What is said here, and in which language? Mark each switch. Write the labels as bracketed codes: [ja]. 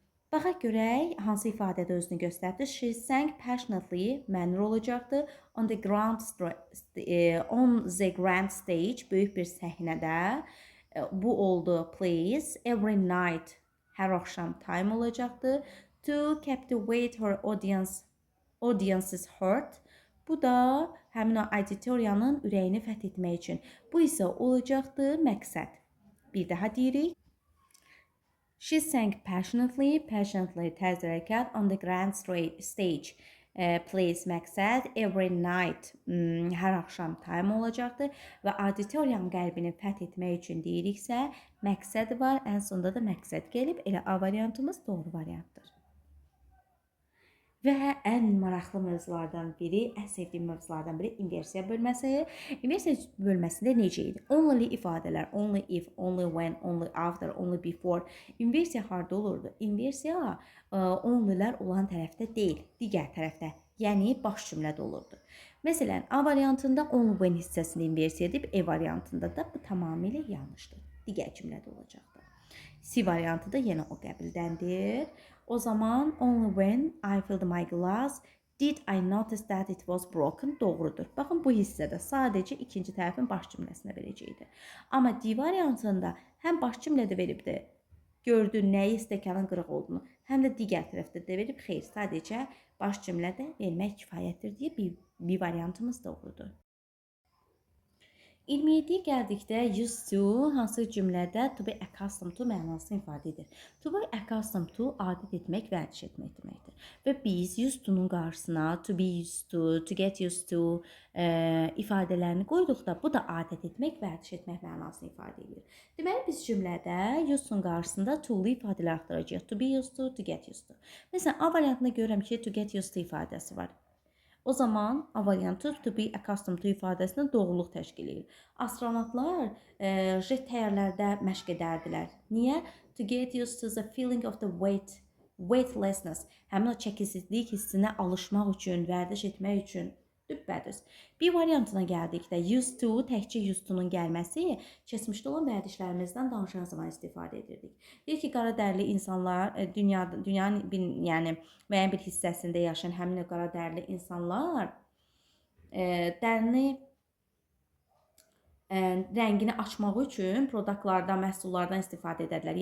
[az] Baxaq görək, hansı ifadədə özünü göstərdi. [en] She sang passionately, [az] mənur olacaqdır. [en] On the grand stage, [az] böyük bir səhnədə. Bu oldu, please. [en] Every night, [az] hər axşam time olacaqdır. [en] To captivate her audience's heart. [az] Bu da həmin o auditoriyanın ürəyini fəth etmək üçün. Bu isə olacaqdır məqsəd. Bir daha deyirik. [en] She sang passionately, [az] tərz hərəkət, [en] on the grand stage, [az] place məqsəd, [en] every night, [az] hər axşam time olacaqdır və auditoriyanın qəlbini fəth etmək üçün deyiriksə, məqsəd var, ən sonunda da məqsəd gəlib, elə A variantımız doğru variantdır. Və ən maraqlı mövzulardan biri, ən sevdiyim mövzulardan biri inversiya bölməsi. İnversiya bölməsində necə idi? [en] Only ifadələr, only if, only when, only after, only before. [az] İnversiya harda olurdu? İnversiya onlylər olan tərəfdə deyil, digər tərəfdə, yəni baş cümlədə olurdu. Məsələn, A variantında only when hissəsini inversiya edib, E variantında da bu tamamilə yanlışdır. Digər cümlədə olacaqdır. C variantı da yenə o qəbildəndir. O zaman [en] only when I filled my glass did I notice that it was broken [az] doğrudur. Baxın bu hissədə sadəcə ikinci tərəfin baş cümləsinə verəcəkdir. Amma D variantında həm baş cümlədə veribdir, gördün nəyi stəkanın qırıq olduğunu, həm də digər tərəfdə də verib, xeyr, sadəcə baş cümlədə vermək kifayətdir deyə B variantımız doğrudur. 27-yə gəldikdə used to hansı cümlədə to be accustomed to mənasını ifadə edir. To be accustomed to adət etmək, vərdiş etmək deməkdir. Və biz used to-nun qarşısına to be used to get used to ifadələrini qoyduqda bu da adət etmək, vərdiş etmək mənasını ifadə edir. Deməli, biz cümlədə used to-nun qarşısında to-lu ifadələr axtaracağıq. [en] To be used to get used to. [az] Məsələn, A variantında görürəm ki, [en] to get used to [az] ifadəsi var. O zaman A variantı to be accustomed to ifadəsində doğruluq təşkil edir. Astronavtlar jet təyyarələrdə məşq edərdilər. Niyə? [en] To get used to the feeling of the weightlessness. [az] Həmin o çəkisizlik hissinə alışmaq üçün, vərdiş etmək üçün. Düppədüz. Bir variantına gəldikdə used to, təkcə used to-nun gəlməsi keçmişdə olan vərdişlərimizdən danışan zaman istifadə edirdik. Deyir ki, qara dərili insanlar dünyanın yəni müəyyən bir hissəsində yaşayan həmin o qara dərili insanlar dərini rəngini açmaq üçün produktlardan, məhsullardan istifadə edərlər.